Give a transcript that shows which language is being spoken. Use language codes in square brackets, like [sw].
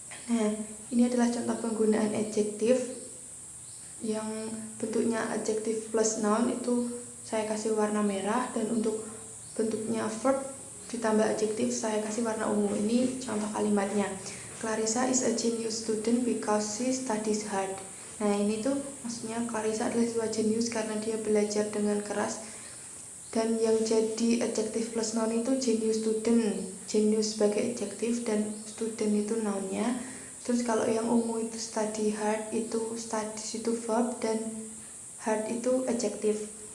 [id] Nah, ini adalah contoh penggunaan adjektif yang bentuknya adjektif plus noun, itu saya kasih warna merah, dan untuk bentuknya verb ditambah adjektif saya kasih warna ungu. Ini contoh kalimatnya. [en] Clarissa is a genius student because she studies hard. [id] Nah, ini tuh maksudnya Clarissa adalah siswa jenius karena dia belajar dengan keras. Dan yang jadi adjektif plus noun itu genius student. Genius sebagai adjektif dan student itu nounnya. Terus kalau yang ungu itu study hard, itu studies itu verb dan hard itu adjektif.